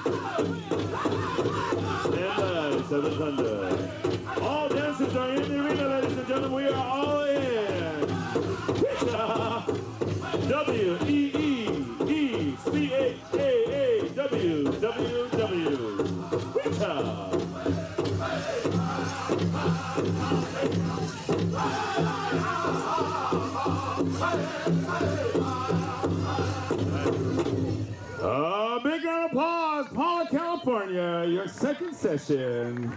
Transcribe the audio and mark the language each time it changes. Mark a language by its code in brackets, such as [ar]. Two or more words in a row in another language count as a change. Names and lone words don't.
[en] Stand by, 7 Thunder. All dancers are in the arena, ladies and gentlemen. We are all in. W-E-E-E-C-H-A-A-W-W-W. Big round of applause, Paula, California, your second session.